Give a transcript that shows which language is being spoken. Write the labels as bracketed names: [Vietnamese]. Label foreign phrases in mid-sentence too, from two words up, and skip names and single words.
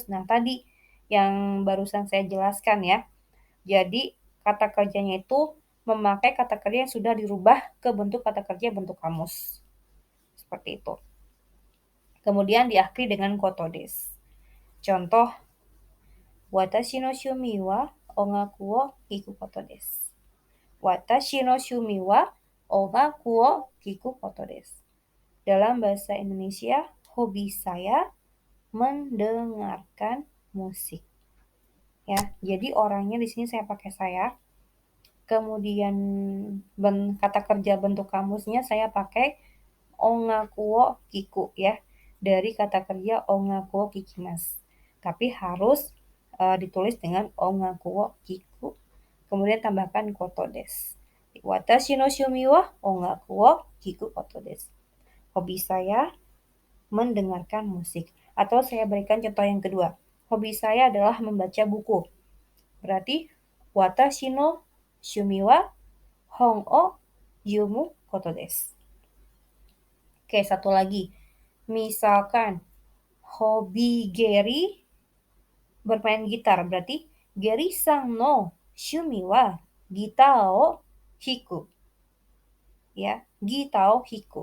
[Indonesian] Nah, tadi yang barusan saya jelaskan ya. Jadi kata kerjanya itu memakai kata kerja yang sudah dirubah ke bentuk kata kerja bentuk kamus. Seperti itu. Kemudian diakhiri dengan kotodes. Contoh, [Japanese] 私の趣味は音楽を聞くことです. 私の趣味は音楽を聞くことです. [Indonesian] Dalam bahasa Indonesia, hobi saya mendengarkan musik. Ya, jadi orangnya di sini saya pakai saya. Kemudian kata kerja bentuk kamusnya saya pakai [Japanese] 音楽を聞く [Indonesian] ya. Dari kata kerja [Japanese] 音楽を聞きます. [Indonesian] Tapi harus ditulis dengan [Japanese] 音楽を聞く. [Indonesian] Kemudian tambahkan [Japanese] ことです. 私の趣味は音楽を聞くことです. [Indonesian] Hobi saya mendengarkan musik. Atau saya berikan contoh yang kedua. Hobi saya adalah membaca buku. [Japanese] Berarti 私の趣味は本をゆむことです. [Indonesian] Oke, satu lagi. Misalkan hobi Gary bermain gitar, berarti [Japanese] ゲリーさんの趣味はギターを弾く. Ya, ギターを弾く.